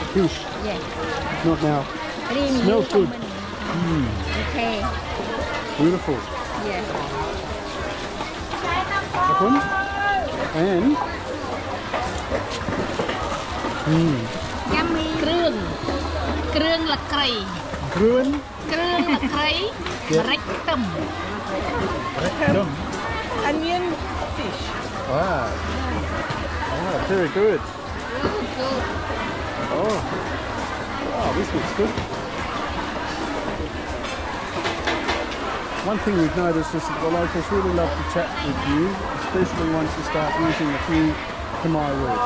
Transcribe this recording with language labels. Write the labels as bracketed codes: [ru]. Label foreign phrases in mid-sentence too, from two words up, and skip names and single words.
[en] Fish. Yeah. Not now. Really Smells good. Okay. Beautiful. Yeah. That one. And Yummy. [km] គ្រឿងលក្ខី Gruen. គ្រឿងលក្ខី ម្រេចខ្ទឹម [en] Onion fish. Wow. Oh, very good. Oh, this looks good. One thing we've noticed is that the locals really love to chat with you, especially once you start using a few Khmer words.